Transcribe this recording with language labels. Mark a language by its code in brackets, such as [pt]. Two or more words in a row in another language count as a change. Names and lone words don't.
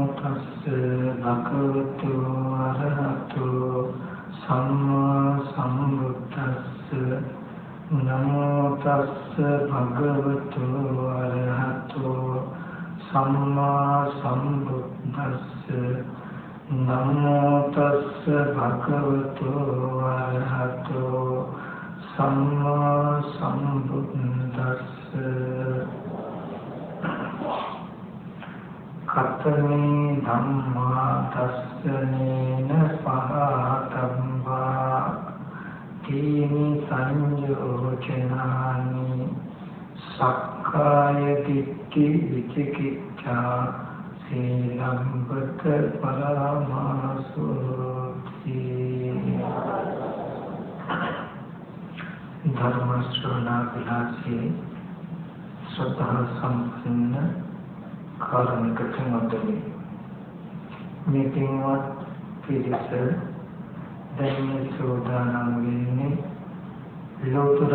[pi] තස්ස භගවතු අරහතෝ සම්මා සම්බුද්දස්ස නමෝ තස්ස භගවතු අරහතෝ සම්මා සම්බුද්දස්ස නමෝ තස්ස භගවතු අරහතෝ සම්මා සම්බුද්දස්ස කතමේ ධම්මා තස්සනේන පහතම්බා තීනි සංයෝචනානි සක්කාය දිට්ඨි විචිකිච්ඡා සීලම්බත [si] පරමාසුති ධර්ම ශ්‍රවණාභිලාෂී ශ්‍රද්ධා සම්පන්න කාරණික තුන්වැනි මීටින්වත් පිළිස දැන් සෝදානම් වෙන්නේ ලෝතර